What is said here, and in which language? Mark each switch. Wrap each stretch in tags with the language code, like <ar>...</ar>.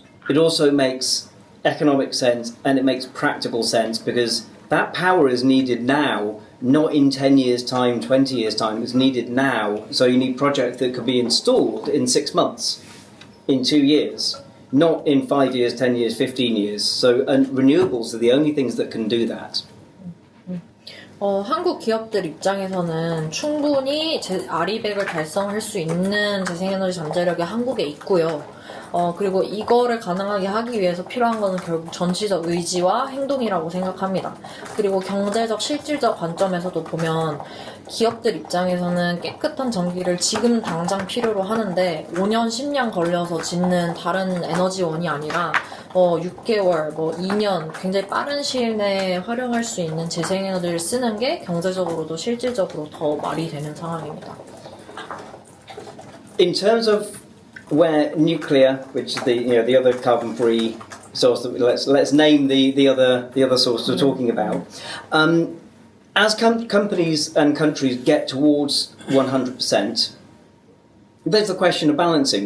<en>It also makes economic sense and it makes practical sense because that power is needed now, not in 10 years' time, 20 years' time. It's needed now. So you need projects that could be installed in 6 months, in 2 years, not in 5 years, 10 years, 15 years. So and renewables are the only things that can do that.</en> <ko>한국 기업들 입장에서는 충분히 아리백을 달성할 수 있는 재생에너지 잠재력이 한국에 있고요. 그리고 이거를 가능하게 하기 위해서 필요한 것은 결국 전시적 의지와 행동이라고 생각합니다. 그리고 경제적 실질적 관점에서도 보면 기업들 입장에서는 깨끗한 전기를 지금 당장 필요로 하는데 5년, 10년 걸려서 짓는 다른 에너지원이 아니라 6개월, 2년 굉장히 빠른 시일 내에 활용할 수 있는 재생에너지를 쓰는 게 경제적으로도 실질적으로 더 말이 되는 상황입니다.</ko> <en>In terms of where nuclear, which is the other carbon-free source, that let's name the other source we're talking about. As companies and countries get towards 100%, there's the question of balancing.</en>